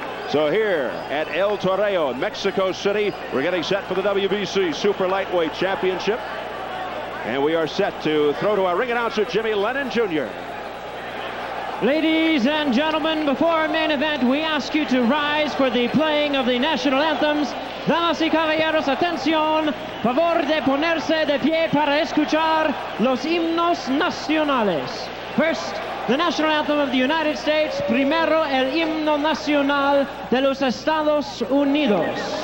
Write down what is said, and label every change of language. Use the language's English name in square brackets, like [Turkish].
[English] So here at El Toreo, Mexico City, we're getting set for the WBC Super Lightweight Championship. And we are set to throw to our ring announcer, Jimmy Lennon Jr. Ladies and gentlemen, before our main event, we ask you to rise for the playing of the national anthems. [Spanish] Damas y caballeros, atención, favor de ponerse de pie para escuchar los himnos nacionales. [English] First, the national anthem of the United States. [Spanish] Primero, el himno nacional de los Estados Unidos.